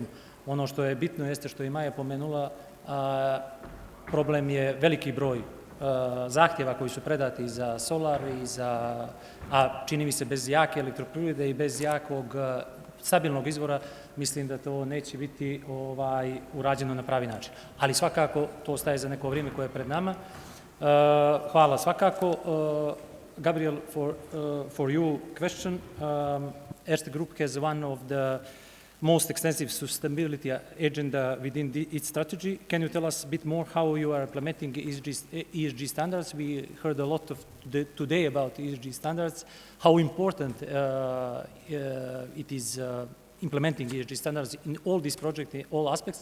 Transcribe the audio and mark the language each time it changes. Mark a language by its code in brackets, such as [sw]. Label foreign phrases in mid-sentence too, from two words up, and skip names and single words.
[bs] Ono što je bitno jeste što je Maja pomenula, problem je veliki broj zahtjeva koji su predati za solar, a čini mi se bez jake elektroprivrede i bez jakog stabilnog izvora, mislim da to neće biti urađeno na pravi način. Ali svakako to ostaje za neko vrijeme koje je pred nama. Hvala svakako. [en] Gabriel, for you question. Erste Group has one of the most extensive sustainability agenda within its strategy. Can you tell us a bit more how you are implementing ESG standards? We heard a lot today about ESG standards, how important it is implementing ESG standards in all these projects, in all aspects.